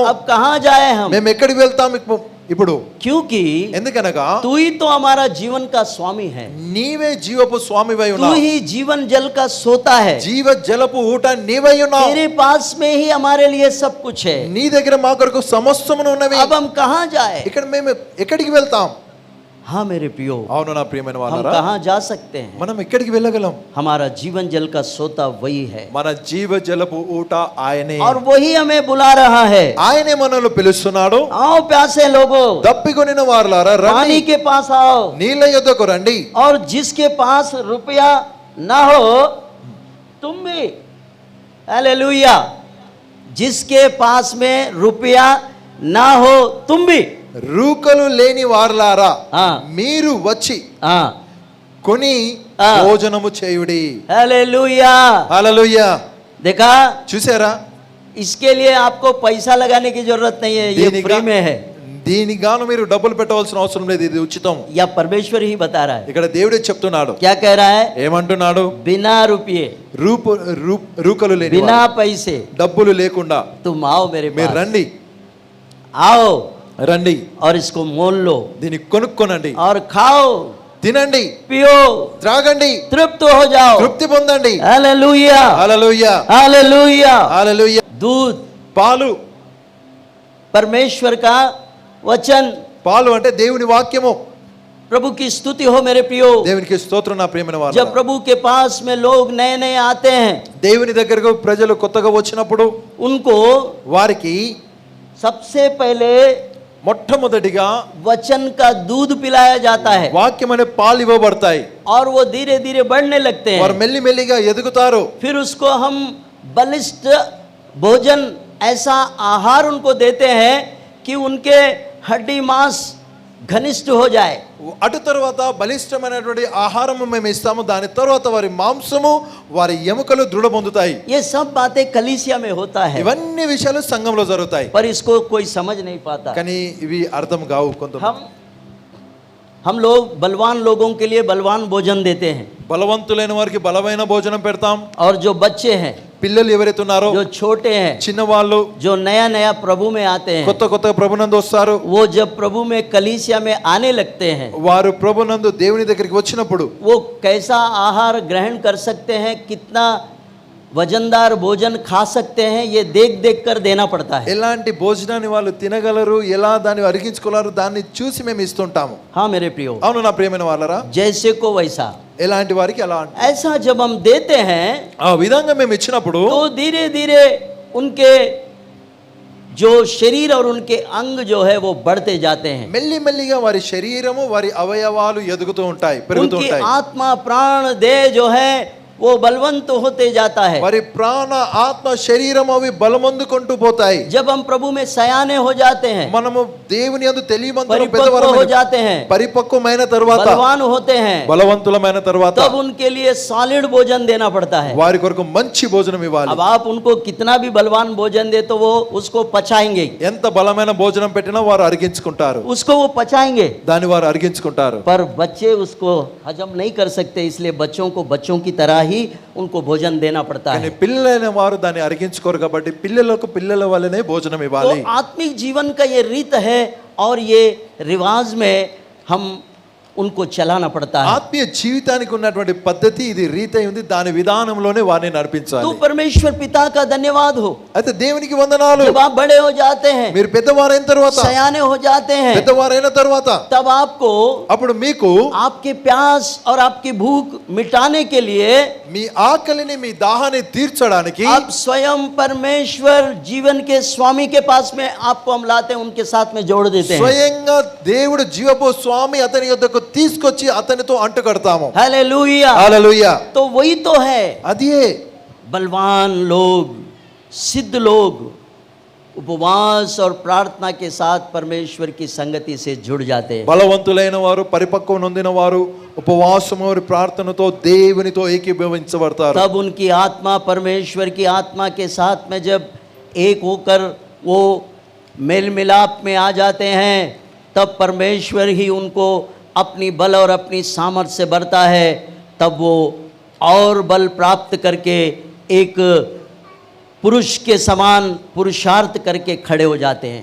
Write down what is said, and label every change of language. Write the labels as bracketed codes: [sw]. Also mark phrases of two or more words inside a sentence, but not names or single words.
[hi] अब कहाँ जाए हम? [te] మేము ఎక్కడికి వెళ్తాం ఇప్పుడు? [hi] क्योंकि [te] ఎందుకనగా [hi] तू ही तो हमारा जीवन का स्वामी है, [te] నీవే జీవపు స్వామివై [hi] तू [te] ఉన్నావు. [hi] ही जीवन जल का सोता है। [te] జీవ జలపు ఊట నీవై ఉన్నావు. [hi] तेरे पास में ही हमारे लिए सब कुछ है। [te] నీ దగ్గర మా కొరకు సమస్తమును ఉన్నవి. [hi] अब हम कहाँ जाए? [te] ఇక్కడ మేము ఎక్కడికి వెళ్తాం? [hi] हाँ मेरे प्रियो, [te] అవును నా ప్రియమైన [hi] हम [te] వాళ్ళారా, [hi] कहाँ जा सकते हैं? [te] మనం ఎక్కడికి వెళ్ళగలం? [hi] हमारा जीवन जल का सोता वही है, [te] మన జీవ జలపు ఊట ఆయనే. [hi] और वही हमें बुला रहा है। [te] ఆయనే మనల్ని పిలుస్తున్నాడు. [hi] आओ प्यासे लोगों, [te] దప్పికొనిన వారులారా రండి, [hi] पानी के पास आओ। [te] నీళ్ళ యొద్దకు రండి. [hi] और जिसके पास रुपया ना हो तुम भी, हालेलुया, जिसके पास में रुपया ना हो तुम भी, [te] రూకలు లేని వారులారా [hi] हाँ [te] మీరు వచ్చి [hi] हाँ [te] కొని ఆ. భోజనము చేయుడి. [hi] हालेलुया। [te] హల్లెలూయా. [hi] देखा, [te] చూసారా? [hi] इसके लिए आपको पैसा लगाने की जरूरत नहीं है, ये फ्री में है। [te] దీనికి గాను మీరు డబ్బులు పెట్టవలసిన అవసరం లేదు, ఇది ఉచితం. [hi] या परमेश्वर ही बता रहा है। [te] ఇక్కడ దేవుడే చెప్తున్నాడు. [hi] क्या कह रहा है? [te] ఏమంటున్నాడు? [hi] बिना रुपये, [te] రూకలు లేని [hi] बिना [te] వారు, [hi] पैसे [te] డబ్బులు లేకుండా [hi] तुम आओ मेरे [te] మీరు [hi] पास, [te] రండి, [hi] आओ [te] రండి, [hi] और इसको मोल लो [te] దీన్ని కొనుక్కొనండి, [hi] और खाओ, [te] తినండి, [hi] पियो, [te] త్రాగండి, [hi] तृप्त हो जाओ। [te] తృప్తి పొందండి. [hi] हालेलुया, [te] హల్లెలూయా, [hi] हालेलुया। [te] హల్లెలూయా. [hi] दूध, [te] పాలు, [hi] परमेश्वर का वचन, [te] పాలు అంటే దేవుని వాక్యము. [hi] प्रभु की स्तुति हो मेरे प्रियो। [te] దేవునికి స్తోత్రం నా ప్రియమైన [hi] जब [te] వారు. [hi] प्रभु के पास में लोग नए नए आते हैं, [te] దేవుని దగ్గరకు ప్రజలు కొత్తగా వచ్చినప్పుడు [hi] उनको [te] వారికి [hi] सबसे पहले [te] మొట్టమొదటిగా [hi] वचन का दूध पिलाया जाता है, [te] వాక్యం అనే పాలు ఇవ్వబడతాయి. [hi] और वो धीरे धीरे बढ़ने लगते [te] వారు [hi] हैं। [te] మెల్లి మెల్లిగా ఎదుగుతారు. [hi] फिर उसको हम बलिष्ठ भोजन, ऐसा आहार उनको देते हैं कि उनके हड्डी मांस घनिष्ठ हो जाए। [te] అటు తర్వాత బలిష్టమైనటువంటి ఆహారము మేము ఇస్తాము. దాని తర్వాత వారి మాంసము, వారి ఎముకలు దృఢ పొందుతాయి. [hi] ये सब बातें कलीसिया में होता है, [te] ఇవన్నీ విషయాలు సంఘంలో జరుగుతాయి. [hi] पर इसको कोई समझ नहीं पाता। [te] కానీ ఇవి అర్థం కావు కొంత. [hi] हम लोग बलवान लोगों के लिए बलवान भोजन देते हैं, [te] బలవంతులైన వారికి బలమైన భోజనం పెడతాం. [hi] और जो बच्चे हैं, [te] పిల్లలు ఎవరైతే ఉన్నారో, [hi] जो छोटे हैं, [te] చిన్నవాళ్ళు, [hi] जो नया नया प्रभु में आते हैं, [te] కొత్త కొత్త ప్రభునందు వస్తారు. [hi] वो जब प्रभु में कलीसिया में आने लगते हैं, [te] వారు ప్రభునందు దేవుని దగ్గరికి వచ్చినప్పుడు [hi] वो कैसा आहार ग्रहण कर सकते हैं, कितना वजनदार भोजन खा सकते हैं, ये देख देख कर देना पड़ता है। [te] ఎలాంటి భోజనాన్ని వాళ్ళు తినగలరు, ఎలా దాన్ని అరిగించుకోలేరు, దాన్ని చూసి మేము ఇస్తుంటాము. [hi] हाँ मेरे प्रियो, [te] అవును నా ప్రియమైన వాళ్ళరా, [hi] जैसे को वैसा, [te] ఎలాంటి వారికి అలా [hi] ऐसा जब हम देते हैं [te] ఆ విధంగా మేము ఇచ్చినప్పుడు [hi] तो धीरे धीरे उनके जो शरीर और उनके अंग जो है वो बढ़ते जाते हैं। [te] మెల్లి మెల్లిగా వారి శరీరము, వారి అవయవాలు ఎదుగుతూ ఉంటాయి, పెరుగుతూ [hi] उनकी [te] ఉంటాయి. [hi] आत्मा प्राण देह जो है वो बलवंत होते जाता है। [te] వారి ప్రాణ, ఆత్మ, శరీరం అవి బలమొందుకుంటూ పోతాయి. [hi] जब हम प्रभु में सयाने हो जाते हैं, [te] మనము దేవుని యందు తెలియమంతులు, [hi] परिपक्व हो जाते हैं, [te] పరిపక్వమైన తర్వాత, [hi] बलवान होते हैं, [te] బలవంతులమైన తర్వాత [hi] तब उनके लिए सॉलिड भोजन देना पड़ता है। [te] వారి కొరకు మంచి భోజనం ఇవ్వాలి. [hi] अब आप उनको कितना भी बलवान भोजन दे तो वो उसको पचाएंगे, [te] ఎంత బలమైన భోజనం పెట్టినా వారు అరిగించుకుంటారు, [hi] उसको वो पचाएंगे, [te] దాన్ని వారు అరిగించుకుంటారు. [hi] पर बच्चे उसको हजम नहीं कर सकते, इसलिए बच्चों को बच्चों की तरह ही उनको भोजन देना पड़ता [te] కానీ [hi] है। [te] పిల్లలైన వారు దాన్ని అరిగించుకోరు కాబట్టి పిల్లలకు పిల్లల వల్లనే భోజనం [hi] तो [te] ఇవ్వాలి. [hi] आत्मिक जीवन का ये रीत है, और ये रिवाज में हम उनको चलाना पड़ता है। [te] ఆత్మీయ జీవితానికి ఉన్నటువంటి పద్ధతి ఇది, రీతి ఉంది, దాని విధానంలోనే వారిని నడిపించాలి. [hi] तो परमेश्वर पिता का धन्यवाद हो। [te] అయితే దేవునికి వందనాలు. [hi] जब आप बड़े हो जाते हैं, [te] మీరు పెద్దవారైన తర్వాత, [hi] सयाने हो जाते हैं, [te] పెద్దవారైన తర్వాత [hi] तब आपको [te] అప్పుడు మీకు [hi] आपके प्यास और आपकी भूख मिटाने के लिए [te] మీ ఆకలిని, మీ దాహాన్ని తీర్చడానికి [hi] आप स्वयं परमेश्वर जीवन के स्वामी के पास में आपको हम लाते हैं, उनके साथ में जोड़ देते हैं। [te] స్వయంగా దేవుడు జీవపు స్వామి అతని యొద్దకు తీసుకొచ్చి అతనితో అంటు కడతాము. [hi] हालेलुया। [te] హల్లెలూయా. [hi] तो वही तो है, [te] అదే [hi] बलवान लोग, सिद्ध लोग उपवास और प्रार्थना के साथ परमेश्वर की संगति से जुड़ जाते हैं। [te] బలవంతులైన వారు, పరిపక్వం నొందిన వారు ఉపవాసము మరియు ప్రార్థనతో దేవునితో ఏకీభవించబడతారు. [hi] तब उनकी आत्मा परमेश्वर की आत्मा के साथ में जब एक होकर वो मेल मिलाप में आ जाते हैं, तब परमेश्वर ही उनको अपनी बल और अपनी सामर्थ्य से भरता है। तब वो और बल प्राप्त करके एक पुरुष के समान पुरुषार्थ करके खड़े हो जाते हैं।